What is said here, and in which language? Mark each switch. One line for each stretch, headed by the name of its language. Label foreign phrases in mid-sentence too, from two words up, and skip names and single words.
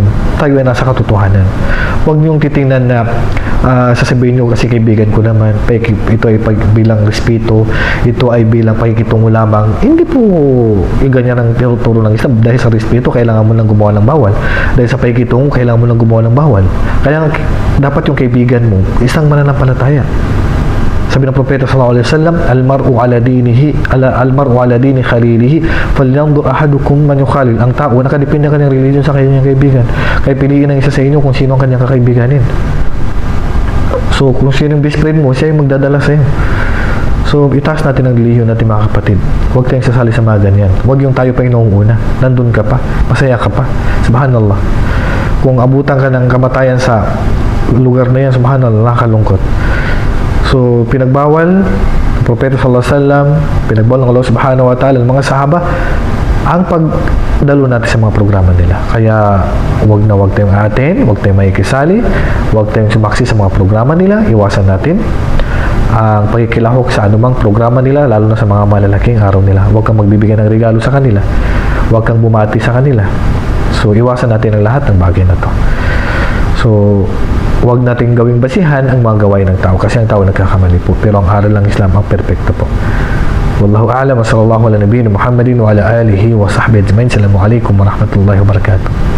Filipino: Tayo ay nasa katotohanan. Huwag niyong titingnan na sasabihin niyo kasi kaibigan ko naman, ito ay bilang respeto, ito ay bilang pakikitungo lamang. Hindi po ganyan ang tinuturo ng Islam. Dahil sa respeto, kailangan mo lang gumawa ng bawal. Dahil sa pakikitungo, kailangan mo lang gumawa ng bawal. Kaya dapat yung kaibigan mo, isang mananampalataya. Sabi ng Propeta
Arabic: صلى الله عليه وسلم، المرء على دين خليله فلينظر أحدكم من يخالل.
Filipino: Ang tao nakadepende ng kanyang religion sa kanyang kaibigan. Kaya piliin ng isa sa inyo kung sino ang kanyang kakaibiganin. So kung sino yung best friend mo, siya yung magdadala sa iyo. So itaas natin ang relihiyon natin mga kapatid. Huwag tayong sasali sa mga ganyan. Huwag yung tayo pa yung una. Nandun ka pa, masaya ka pa. Subhanallah. Kung abutan ka ng kamatayan sa lugar na yan, subhanallah, nakakalungkot. So, pinagbawal ng Propeta
Arabic: صلى الله عليه وسلم,
Filipino: pinagbawal ng Allah
Arabic: سبحانه وتعالى,
Filipino: ng mga sahaba, ang pagdalo natin sa mga programa nila. Kaya, huwag tayong atin, huwag tayong makikisali, huwag tayong sumaksi sa mga programa nila, iwasan natin ang pagkikilahok sa anumang programa nila, lalo na sa mga malalaking araw nila. Huwag kang magbibigay ng regalo sa kanila. Huwag kang bumati sa kanila. So, iwasan natin ang lahat ng bagay na to. So, huwag nating gawing basihan ang mga gawain ng tao kasi ang tao nagkakamali po. Pero ang aral ng Islam ang perfecto po.
Arabic: والله أعلم وصلى الله على نبينا محمد وعلى آله وصحبه أجمعين. السلام عليكم ورحمة الله وبركاته.